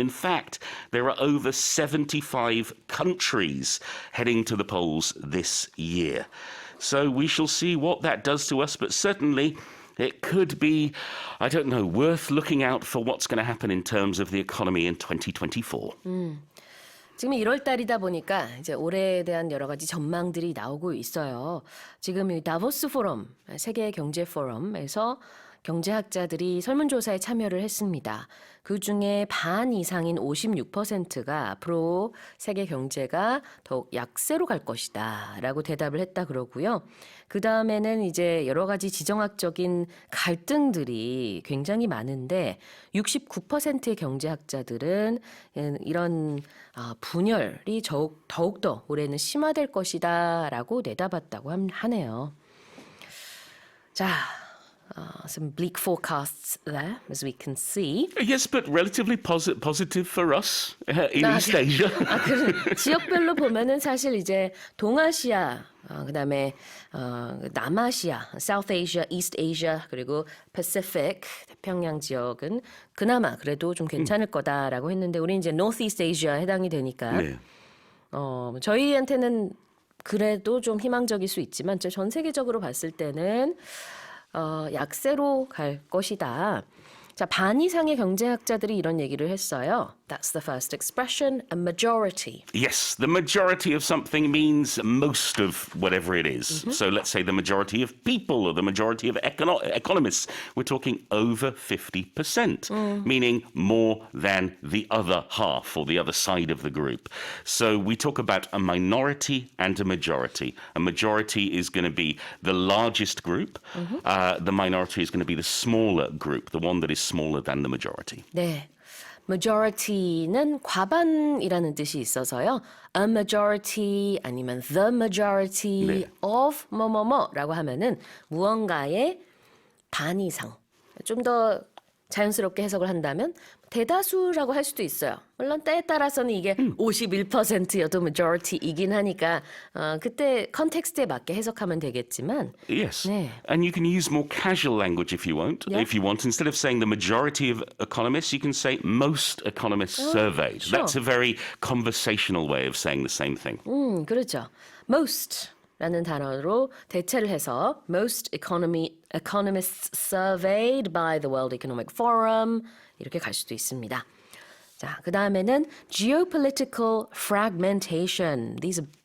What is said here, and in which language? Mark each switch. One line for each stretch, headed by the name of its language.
English: In fact, there are over 75 countries heading to the polls this year. So we shall see what that does to us, but certainly it could be, I don't know, worth looking out for what's going to happen in terms of the economy in 2024.
Korean: 지금 1월 달이다 보니까 이제 올해에 대한 여러 가지 전망들이 나오고 있어요. 지금 이 다보스포럼, 세계경제포럼에서 경제학자들이 설문조사에 참여를 했습니다. 그중에 반 이상인 56%가 앞으로 세계 경제가 더욱 약세로 갈 것이다 라고 대답을 했다 그러고요. 그 다음에는 이제 여러 가지 지정학적인 갈등들이 굉장히 많은데 69%의 경제학자들은 이런 분열이 더욱더 올해는 심화될 것이다 라고 내다봤다고 하네요.
English: 자, some bleak forecasts there, as we can see. Yes, but relatively positive for us in East Asia.
Korean: 지역별로 보면은 사실 이제 동아시아, 그다음에 남아시아, South Asia, East Asia, 그리고 Pacific, 태평양 지역은 그나마 그래도 좀 괜찮을 거다라고 했는데 우리 이제 Northeast Asia 해당이 되니까 네. 저희한테는 그래도 좀 희망적일 수 있지만 전 세계적으로 봤을 때는 약세로 갈 것이다. 자, 반 이상의 경제학자들이 이런 얘기를 했어요.
English: That's the first expression, a majority. Yes, the majority of something means most of whatever it is. So let's say the majority of people or the majority of economists. We're talking over 50%, meaning more than the other half or the other side of the group. So we talk about a minority and a majority. A majority is going to be the largest group. The minority is going to be the smaller group, the one that is smaller than the majority.
Korean: 네. majority는 과반이라는 뜻이 있어서요.
English: a majority 아니면 the majority
Korean: 네. of 뭐뭐뭐라고 하면은 무언가의 반 이상. 좀 더 자연스럽게 해석을 한다면 대다수라고 할 수도 있어요. 물론 때에 따라서는 이게 51%여도 majority이긴 하니까 그때 컨텍스트에 맞게 해석하면 되겠지만
English: Yes,
Korean: 네.
English: and you can use more casual language if you want. Yeah. If you want, instead of saying the majority of economists, you can say most economists surveyed. sure. That's a very conversational way of saying the same thing.
Korean: 그렇죠. Most라는 단어로 대체를 해서 most economists surveyed by the World Economic Forum 이렇게 갈 수도 있습니다. 자, 그 다음에는 geopolitical fragmentation. These are